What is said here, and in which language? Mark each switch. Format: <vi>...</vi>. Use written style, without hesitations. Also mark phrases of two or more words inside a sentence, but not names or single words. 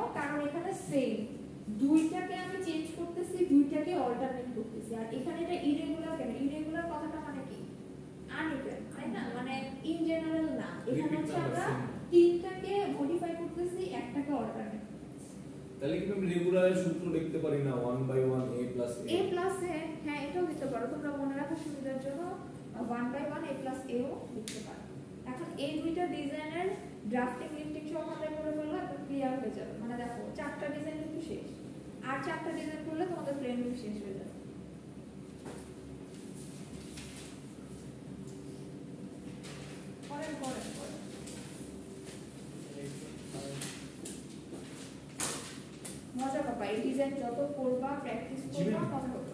<bn>কারণ এখানে সেম দুইটাকে আমি চেঞ্জ করতেছি, দুইটার দুইটাকে অল্টারনেট করতেছি। আর এখানে এটা ইরেগুলার কেন? ইরেগুলার কথাটা মানে কি? আনইভেন, তাই না? মানে</bn> <en>in general</en> <bn>না, এখানে হচ্ছে আমরা তিনটাকে মডিফাই করতেছি, একটাকে অল্টারনেট। তাহলে কি আমি রেগুলারের সূত্র লিখতে পারি না</bn> <en>1/1 a plus a? a plus a,</en> <bn>হ্যাঁ এটাও দিতে পারো, তোমরা মনে রাখার সুবিধার জন্য</bn> <en>1/1 a plus a</en> <bn>ও লিখতে পারো। এখন এই দুইটা ডিজাইনের</bn> <en>drafting lifting</en> <bn>সহ আমাদের করে ফেললে একদম ক্লিয়ার হয়ে যাবে। মানে দেখো চারটা ডিজাইন কিন্তু শেষ, আর চারটা ডিজাইন করলে তোমাদের</bn> <en>plane view</en> <bn>শেষ হয়ে যাবে। করেন মজা পাবা, এই ডিজাইন যত করবা প্র্যাকটিস করবা মজা পাবা,</bn>